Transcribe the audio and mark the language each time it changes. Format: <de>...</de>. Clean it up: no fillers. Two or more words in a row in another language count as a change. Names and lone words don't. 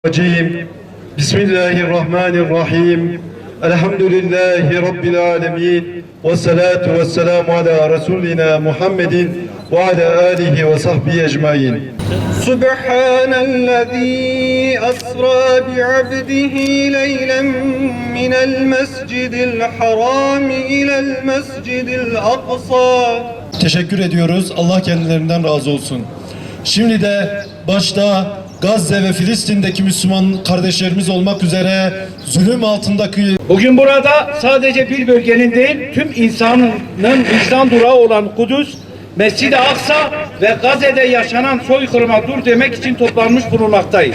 <ar>الرجيم بسم الله الرحمن الرحيم الحمد لله رب العالمين والصلاة والسلام على رسولنا محمد وعلى آله وصحبه أجمعين. سبحان الذي أسرى بعبده ليلا من المسجد الحرام إلى المسجد الأقصى.</ar> <tr>Teşekkür ediyoruz. Allah kendilerinden razı olsun. Şimdi de başta Gazze ve Filistin'deki Müslüman kardeşlerimiz olmak üzere zulüm altındaki... Bugün burada sadece bir bölgenin değil, tüm insanın vicdan durağı olan Kudüs, Mescid-i Aksa ve Gazze'de yaşanan soykırıma dur demek için toplanmış bulunmaktayız.</tr>